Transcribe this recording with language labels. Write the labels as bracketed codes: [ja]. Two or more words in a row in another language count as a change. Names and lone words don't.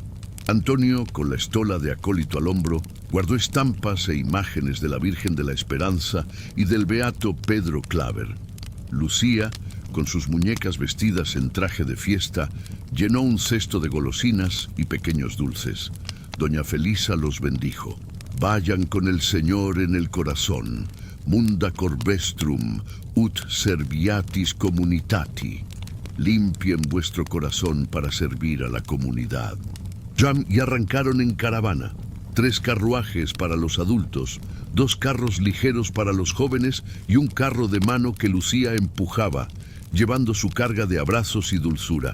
[es] Antonio, con la estola de acólito al hombro, guardó estampas e imágenes de la Virgen de la Esperanza y del beato Pedro Claver. Lucía, con sus muñecas vestidas en traje de fiesta, llenó un cesto de golosinas y pequeños dulces. Doña Felisa los bendijo. «Vayan con el Señor en el corazón. [la] Munda corvestrum, ut serviatis communitati». [es] limpien vuestro corazón para servir a la comunidad. Y arrancaron en caravana, 3 carruajes para los adultos, 2 carros ligeros para los jóvenes y un carro de mano que Lucía empujaba, llevando su carga de abrazos y dulzura.